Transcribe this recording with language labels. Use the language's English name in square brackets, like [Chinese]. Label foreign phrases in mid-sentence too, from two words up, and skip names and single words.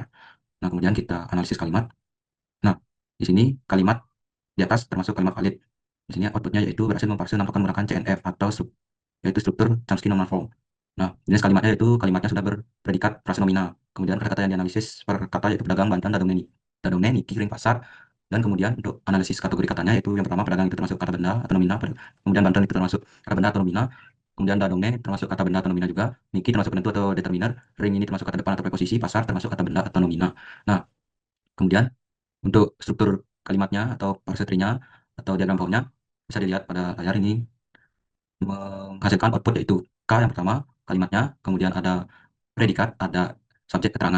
[Indonesian] Nah, kemudian kita analisis kalimat. Nah, di sini kalimat di atas termasuk kalimat valid. Di sini outputnya yaitu berhasil memparse 6 token menggunakan CNF atau yaitu struktur [English] Chomsky Normal Form. [Indonesian] Nah, jenis kalimatnya yaitu kalimatnya sudah berpredikat frase nomina. Kemudian kata-kata yang dianalisis per kata yaitu pedagang Banten [Balinese] dadongne niki ring pasar. [Indonesian] Dan kemudian untuk analisis kategori katanya yaitu yang pertama, pedagang itu termasuk kata benda atau nomina, kemudian Banten itu termasuk kata benda atau nomina, kemudian dadongne termasuk kata benda atau nomina juga, niki termasuk penentu atau determiner, ring ini termasuk kata depan atau preposisi, pasar termasuk kata benda atau nomina. Nah, kemudian untuk struktur kalimatnya atau [English] parse tree-nya [Indonesian] atau diagram pohonnya bisa dilihat pada layar ini menghasilkan output yaitu K yang pertama kalimatnya, kemudian ada predikat, ada subjek keterangan.